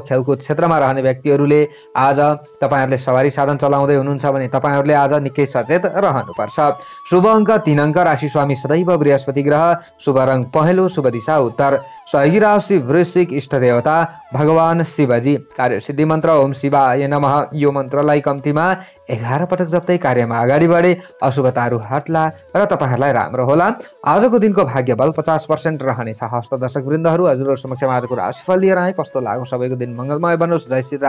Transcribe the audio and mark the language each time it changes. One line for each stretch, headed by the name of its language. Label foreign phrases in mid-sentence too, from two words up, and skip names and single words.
Nepali: खेलकुद क्षेत्रमा रहने व्यक्तिहरूले आज तपाईँहरूले सवारी साधन चलाउँदै हुनुहुन्छ भने तपाईँहरूले आज निकै सचेत रहनुपर्छ। शुभ अङ्क 3 अङ्क, राशि स्वामी सदैव बृहस्पति ग्रह, शुभ रङ पहेँलो, शुभ दिशा उत्तर, सहयोगी राशि वृश्चिक, इष्ट देवता भगवान शिवजी, कार्यसिद्धि मन्त्र
Sanskrit: ओम शिवाय नमः।
Nepali: यो मन्त्रलाई कम्तीमा 11 पटक जप्दै कार्यमा अगाडि बढे अशुभताहरू हट्ला र तपाईँहरूलाई राम्रो होला। आजको दिनको भाग्य बल 50% रहनेछ। हस्त दर्शक वृन्दहरू, हजुरहरू समक्ष आजको राशिफल लिएर आए। कस्तो लाग्यो सबैको दिन मङ्गलमय बनोस्। जय श्री राम।